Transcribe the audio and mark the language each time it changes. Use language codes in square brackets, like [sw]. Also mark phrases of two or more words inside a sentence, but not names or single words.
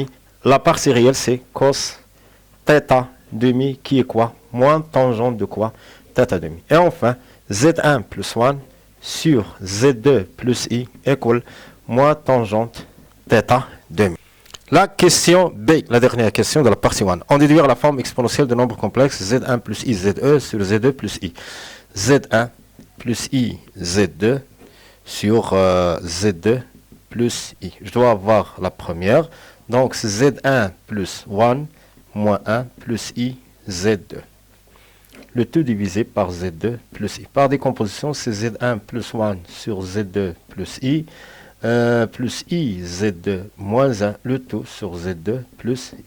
[fr] La partie réelle, c'est cos θ demi, qui est quoi? Moins tangente de quoi? Θ demi. Et enfin, Z1 plus 1 sur Z2 plus I égale moins tangente θ demi. La question B, la dernière question de la partie 1. En déduire la forme exponentielle de nombre complexe Z1 plus I ZE sur Z2 plus I. Z1 plus I Z2 sur Z2 plus I. Je dois avoir la première. Donc c'est Z1 plus 1 moins 1 plus I Z2. Le tout divisé par Z2 plus I. Par décomposition, c'est Z1 plus 1 sur Z2 plus I. Plus I Z2 moins 1, le tout sur Z2 plus I.